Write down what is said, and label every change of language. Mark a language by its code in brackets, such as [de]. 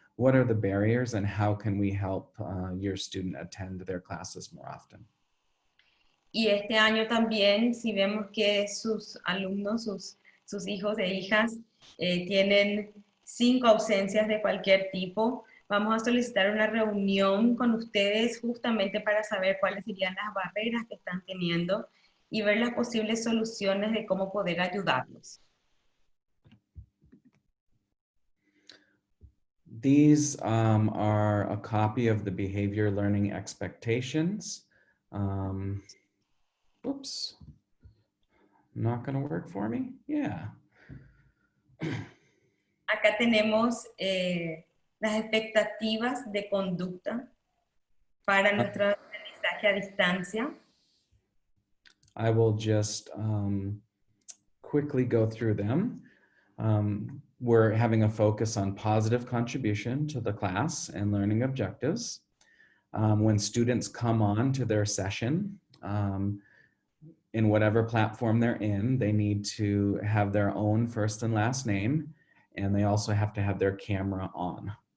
[en] what are the barriers and how can we help your student attend their classes more often? [es] Y este año también, si vemos que sus alumnos, sus hijos e hijas tienen 5 ausencias de cualquier tipo, vamos a solicitar una reunión con ustedes justamente para saber cuáles serían las barreras que están teniendo y ver las posibles soluciones de cómo poder ayudarlos. [en] These are a copy of the behavior learning expectations. Whoops, not gonna work for me? Yeah. [es] Acá tenemos las expectativas de conducta para nuestro aprendizaje a distancia. [en] I will just quickly go through them. We're having a focus on positive contribution to the class and learning objectives. When students come on to their session, in whatever platform they're in, they need to have their own first and last name, and they also have to have their camera on.